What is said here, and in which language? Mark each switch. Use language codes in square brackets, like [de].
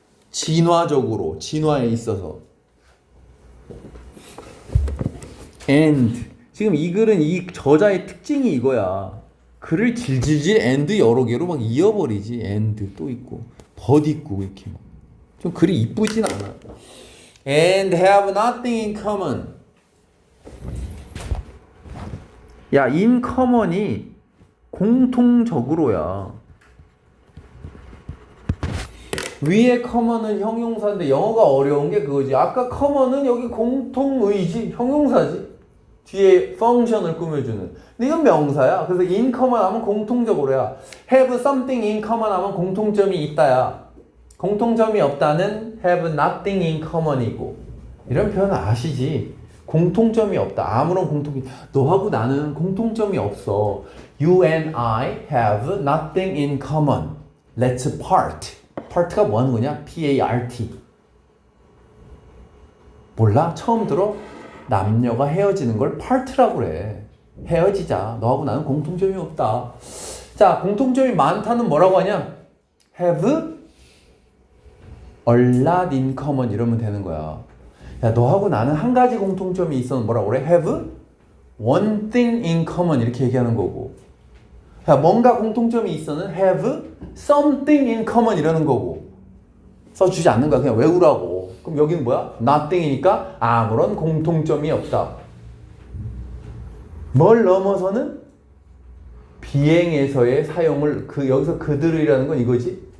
[ko] 진화적으로, 진화에 있어서. [en] and. [ko] 지금 이 글은 이 저자의 특징이 이거야. 글을 질질질 and 여러 개로 막 이어버리지. and 또 있고, but 있고, 이렇게 막. 좀 글이 이쁘진 않아. [en] and have nothing in common. [ko] 야, in common이 공통적으로야. 위에 common은 형용사인데 영어가 어려운 게 그거지. 아까 common은 여기 공통의지, 형용사지. 뒤에 function을 꾸며주는. 근데 이건 명사야. 그래서 in common 하면 공통적으로야. have something in common 하면 공통점이 있다야. 공통점이 없다는 have nothing in common 이고. 이런 표현 아시지? 공통점이 없다. 아무런 공통이. 너하고 나는 공통점이 없어. [en] You and I have nothing in common. Let's part. [ko] part가 뭐 하는 거냐? [en] P-A-R-T. [ko] 몰라? 처음 들어? 남녀가 헤어지는 걸 part라고 그래. 헤어지자. 너하고 나는 공통점이 없다. 자, 공통점이 많다는 뭐라고 하냐? [en] have a lot in common 이러면 되는 거야. [ko] 야, 너하고 나는 한 가지 공통점이 있어. 뭐라고 그래? [en] have one thing in common 이렇게 얘기하는 거고. [ko] 야, 뭔가 공통점이 있어는 have something in common 이러는 거고. 써주지 않는 거야. 그냥 외우라고. 그럼 여기는 뭐야? nothing이니까 아무런 공통점이 없다. 뭘 넘어서는 비행에서의 사용을 여기서 그들이라는 건 이거지.